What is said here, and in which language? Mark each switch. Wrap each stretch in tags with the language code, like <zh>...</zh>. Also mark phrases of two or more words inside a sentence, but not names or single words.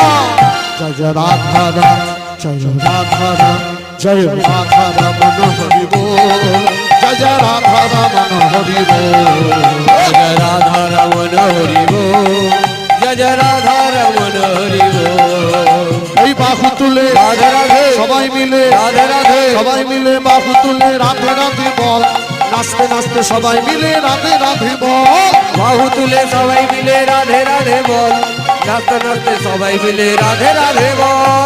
<hi>जय जय राधा राम, जय राधा राम, जय राधा रमन हरि बोल, जय जय राधा रमन हरि बोल। जय राधा रमन हरि बोल, जय जय राधा रमन हरि बोल।</hi> <bn>এই বাহু তুলে রাধে রাধে সবাই মিলে, রাধে রাধে সবাই মিলে বাহু তুলে রাধে রাধে বল। নাচতে নাচতে সবাই মিলে রাধে রাধে বল। বাহু তুলে সবাই মিলে রাধে রাধে বল। নাচতে নাচতে সবাই মিলে রাধে রাধে বল।</bn>